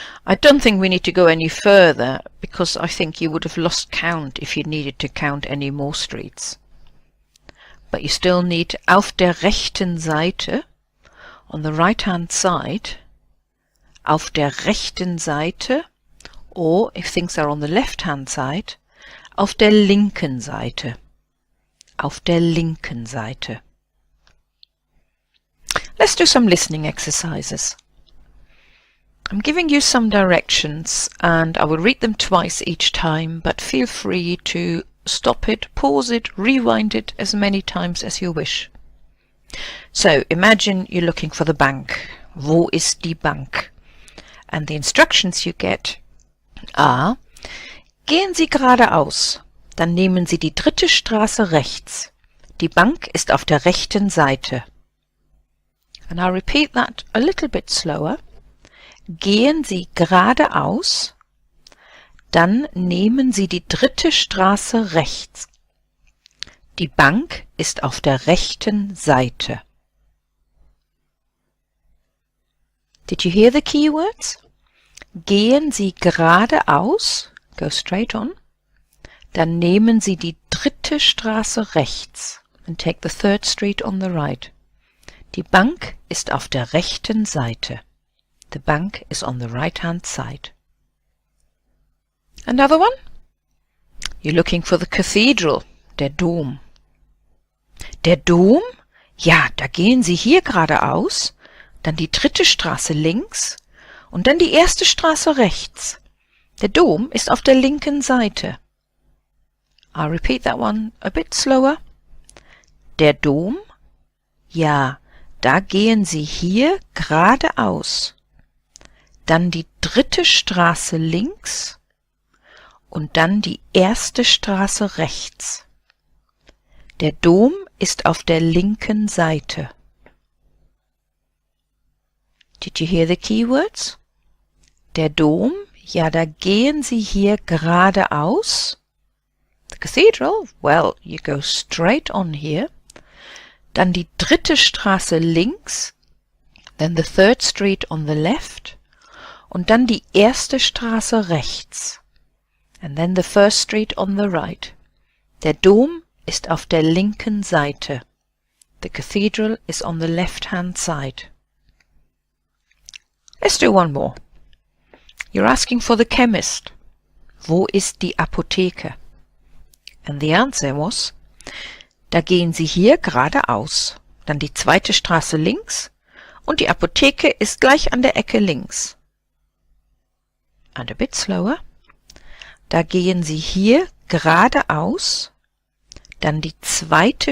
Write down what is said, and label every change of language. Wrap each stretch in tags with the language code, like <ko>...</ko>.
<en>I don't think we need to go any further, because I think you would have lost count if you needed to count any more streets. But you still need</en> <de>auf der rechten Seite,</de> <en>on the right hand side, auf der rechten Seite, or if things are on the left hand side,</en> <de>auf der linken Seite. Auf der linken Seite.</de> <en>Let's do some listening exercises. I'm giving you some directions and I will read them twice each time, but feel free to stop it, pause it, rewind it as many times as you wish. So imagine you're looking for the bank.</en> <de>Wo ist die Bank?</de> <en>And the instructions you get are:</en> <de>Gehen Sie geradeaus, dann nehmen Sie die dritte Straße rechts. Die Bank ist auf der rechten Seite.</de> <en>And I'll repeat that a little bit slower.</en> <de>Gehen Sie geradeaus, dann nehmen Sie die 3. Straße rechts. Die Bank ist auf der rechten Seite.</de> <en>Did you hear the keywords?</en> <de>Gehen Sie geradeaus,</de> <en>go straight on,</en> <de>dann nehmen Sie die 3. Straße rechts</de> <en>and take the 3rd street on the right.</en> <de>Die Bank ist auf der rechten Seite.</de> <en>The bank is on the right-hand side. Another one? You're looking for the cathedral, der Dom.</en> <de>Der Dom? Ja, da gehen Sie hier geradeaus, dann die 3. Straße links und dann die 1. Straße rechts. Der Dom ist auf der linken Seite.</de> <en>I'll repeat that one a bit slower.</en> <de>Der Dom? Ja, da gehen Sie hier geradeaus, dann die 3. Straße links und dann die 1. Straße rechts. Der Dom ist auf der linken Seite.</de> <en>Did you hear the keywords?</en> <de>Der Dom, ja, da gehen Sie hier geradeaus.</de> <en>The cathedral, well, you go straight on here.</en> <de>Dann die 3. Straße links,</de> <en>then the 3rd street on the left,</en> <de>und dann die 1. Straße rechts,</de> <en>and then the 1st street on the right.</en> <de>Der Dom ist auf der linken Seite.</de> <en>The cathedral is on the left-hand side. Let's do one more. You're asking for the chemist.</en> <de>Wo ist die Apotheke?</de> <en>And the answer was,</en> <de>da gehen Sie hier geradeaus, dann die 2. Straße links und die Apotheke ist gleich an der Ecke links.</de> <en>And a bit slower.</en> <de>Da gehen Sie hier geradeaus, dann die 2.</de>